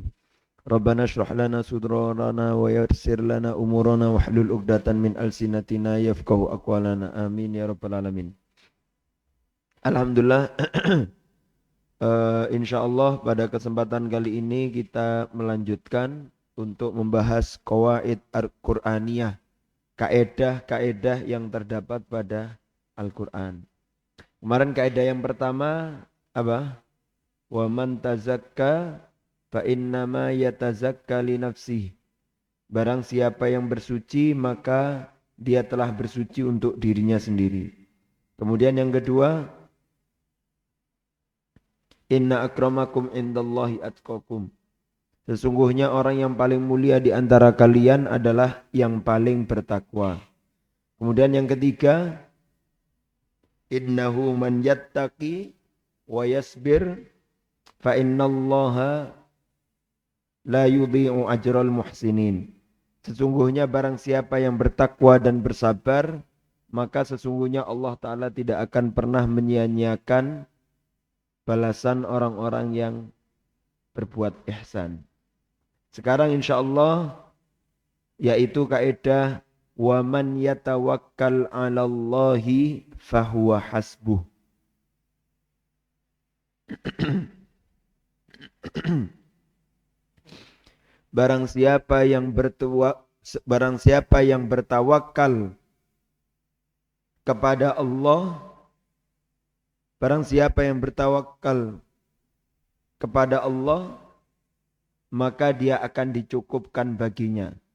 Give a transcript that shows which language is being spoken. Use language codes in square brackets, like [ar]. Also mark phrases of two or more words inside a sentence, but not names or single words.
[ar] ربنا اشرح لنا صدورنا ويسر لنا أمورنا واحلل عقدة من ألسنتنا يفقهوا أقوالنا. آمين يا رب العالمين. الحمد لله, [id] insyaallah pada kesempatan kali ini kita melanjutkan untuk membahas [ar] قواعد القرآنية, [id] kaedah-kaedah yang terdapat pada Al-Qur'an. Kemarin kaedah yang pertama apa? [ar] ومن تزكى فإنما يتزكى لنفسه. [id] Barang siapa yang bersuci maka dia telah bersuci untuk dirinya sendiri. Kemudian yang kedua, [ar] إن أكرمكم عند الله أتقاكم. [id] Sesungguhnya orang yang paling mulia di antara kalian adalah yang paling bertakwa. Kemudian yang ketiga, [ar] إنه من يتق ويصبر فإن الله لا يضيع أجر المحسنين. [id] Sesungguhnya barang siapa yang bertakwa dan bersabar, maka sesungguhnya Allah Ta'ala tidak akan pernah menyia-nyiakan balasan orang-orang yang berbuat ihsan. Sekarang [ar] إن شاء الله [id] yaitu kaidah [ar] ومن يتوكل على الله فهو حسبه. [id] Barang siapa yang bertawakal kepada Allah, barang siapa yang bertawakal kepada Allah, maka dia akan dicukupkan baginya.